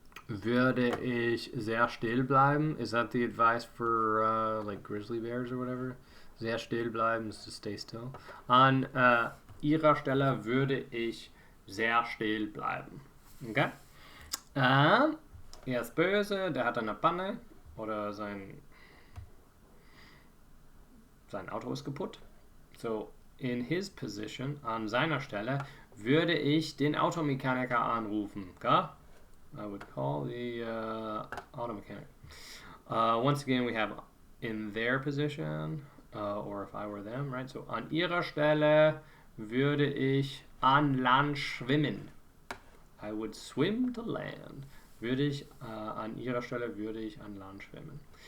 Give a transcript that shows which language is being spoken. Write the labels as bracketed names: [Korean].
[German] Würde ich sehr still bleiben? [English] Is that the advice for like grizzly bears or whatever? [German] Sehr still bleiben [English] is to stay still. [German] An ihrer Stelle würde ich sehr still bleiben. Okay? Er ist böse, der hat eine Panne oder sein Auto ist kaputt. [English] So, in his position, [German] an seiner Stelle, würde ich den Automechaniker anrufen. [English] Okay? I would call the auto mechanic. Once again, we have in their position, or if I were them, right? [German] So, an ihrer Stelle würde ich an Land schwimmen. [English] I would swim to land. [German] Würde ich, an ihrer Stelle würde ich an Land schwimmen.